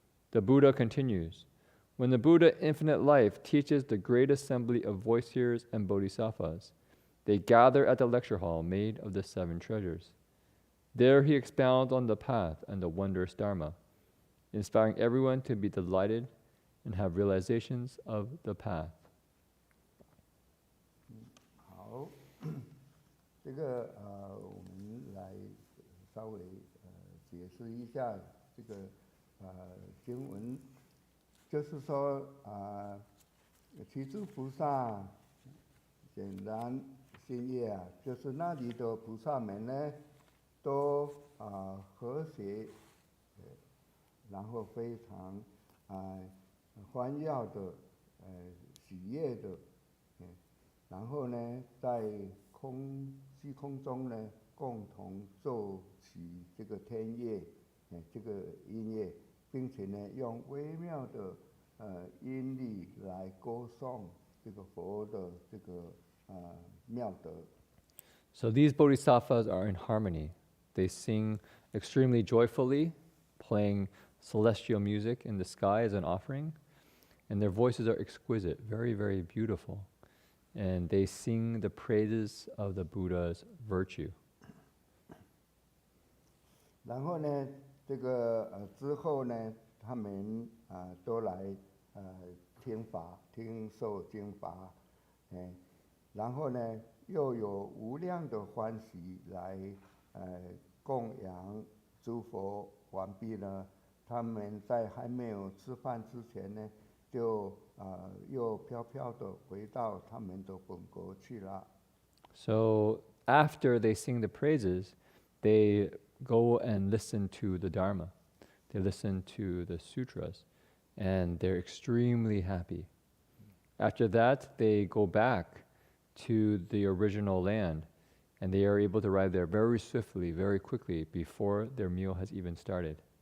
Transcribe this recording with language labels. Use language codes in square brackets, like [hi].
[en] The Buddha continues, when the Buddha Infinite Life teaches the great assembly of voice hearers and bodhisattvas, they gather at the lecture hall made of the 7 treasures. There he expounds on the path and the wondrous Dharma, inspiring everyone to be delighted and have realizations of the path. [zh] 好，这个我们来稍微解释一下这个经文，就是说其诸菩萨显然心业就是那里的菩萨们呢，都和谐，然后非常欢耀的，喜悦的，然后呢，在虚空中呢，共同奏起这个天乐，这个音乐，并且呢，用微妙的音律来歌颂这个佛的这个妙德。 [en] So these bodhisattvas are in harmony. They sing extremely joyfully, playing celestial music in the sky as an offering, and their voices are exquisite, very, very beautiful. And they sing the praises of the Buddha's virtue. [zh] 然后呢，这个之后呢，他们都来听法，听受经法，然后呢，又有无量的欢喜来供养诸佛完毕呢。他们在还没有吃饭之前呢，就又飘飘的回到他们的本国去了。 [en] So after they sing the praises, they go and listen to the Dharma. They listen to the sutras, and they're extremely happy. After that, they go back to the original land, and they are able to arrive there very swiftly, very quickly, before their meal has even started.